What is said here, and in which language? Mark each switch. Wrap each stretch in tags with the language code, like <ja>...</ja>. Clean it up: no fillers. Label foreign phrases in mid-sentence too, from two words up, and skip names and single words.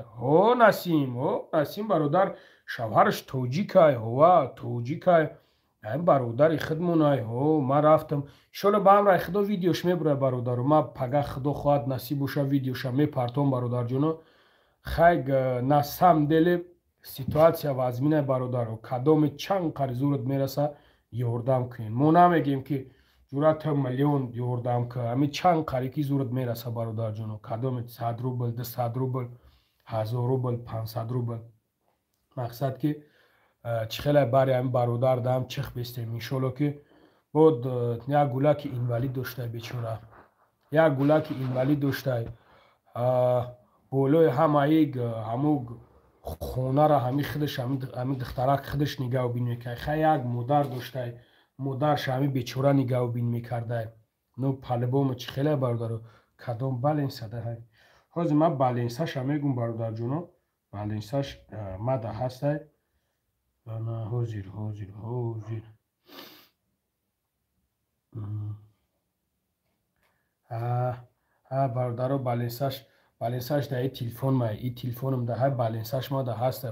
<tg>Насим бародар, шавҳараш тоҷикай, ва тоҷикай, бародари худмонай. ман рафтам иншоалло ба амраи худо видеош мебурай бародаро. ман пага худо хоҳад насиб боша видеоша мепартом бародарҷоно. хайг</tg> <ru>на самом деле ситуация</ru> <tg>вазминай бародаро, кадоме чанд қарзурат мераса ёрдам кунед. мо намегем ки ҷуръат миллион ёрдам ка, ҳамин чанд қари ки зурат мераса бародарҷоно, кадоме 100 рубл, 200 рубл, 1000 рубл, 500 рубл. мақсад ки чӣ хеле бари ҳамин бародар дам чих бестем. иншоалло ки бод як гулаки инвалид доштай бечора, як гулаки инвалид доштай, болои ҳамаи хонара ҳамин худаш ҳамин духтарак худаш нигаҳубин мекард. хай як модар доштай, модараш ҳамин бечора нигаҳубин мекардай.</tg> <ru>ну по-любому</ru> <tg>чӣ хеле бародаро, кадом баленса даҳай. ҳозир ман баленсаша мегум бародарҷоно, баленсаш мада ҳастай. ҳозир бародаро баленсаш да и телефон май, и телефонам даҳай, баленсаш мада ҳастай.</tg>